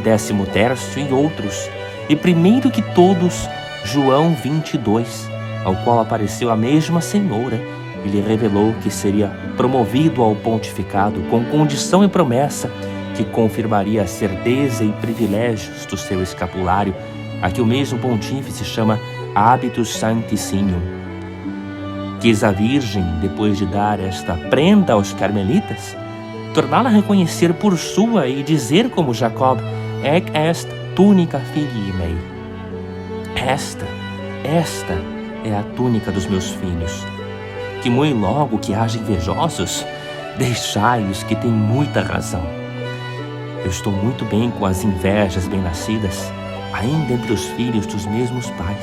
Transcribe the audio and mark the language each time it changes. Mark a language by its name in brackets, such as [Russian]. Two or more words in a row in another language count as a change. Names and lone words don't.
[Portuguese] XIII e outros, e primeiro que todos, João 22, ao qual apareceu a mesma Senhora e lhe revelou que seria promovido ao pontificado com condição e promessa que confirmaria a certeza e privilégios do seu escapulário a que o mesmo pontífice chama [Latin] Habitus Sanctissimum. [Portuguese] Quis a Virgem, depois de dar esta prenda aos carmelitas, torná-la a reconhecer por sua e dizer como Jacob: [Latin] Ec est túnica filii mei. [Portuguese] Esta é a túnica dos meus filhos. Que muito logo que haja invejosos, deixai-os que têm muita razão. Eu estou muito bem com as invejas bem-nascidas, ainda entre os filhos dos mesmos pais.